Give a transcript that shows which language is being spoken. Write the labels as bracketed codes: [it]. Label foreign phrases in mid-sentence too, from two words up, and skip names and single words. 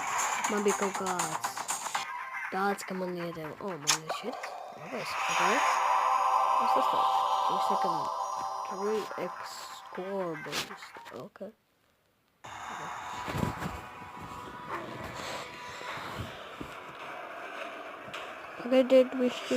[lv] Man bija kaut kāds tāds, ka man iedeva. Man ir šis. Labais. Kas tas tāds? Viņš saka 3x [en] score based. [lv] Ok. Pagaidiet višķi.